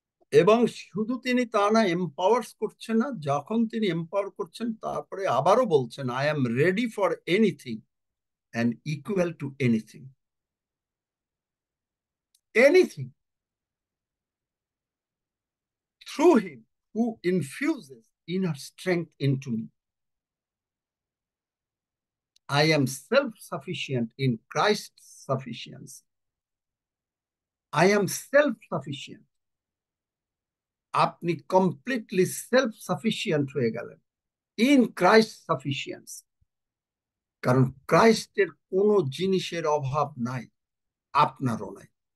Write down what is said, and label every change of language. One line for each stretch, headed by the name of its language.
Bangla: এবং শুধু তিনি তা না, এম্পাওয়ার্স করছেন না, যখন তিনি এম্পাওয়ার করছেন তারপরে আবারও বলছেন
English: I am ready for anything and equal to anything. Anything through him who infuses inner strength into me. I am self-sufficient in Christ's sufficiency. I am self-sufficient.
Bangla: আপনি কমপ্লিটলি সেলফ সাফিসিয়েন্ট হয়ে গেলেন
English: in Christ sufficiency,
Bangla: কারণ ক্রাইস্টের কোনো জিনিসের অভাব নাই, আপনারও নাই।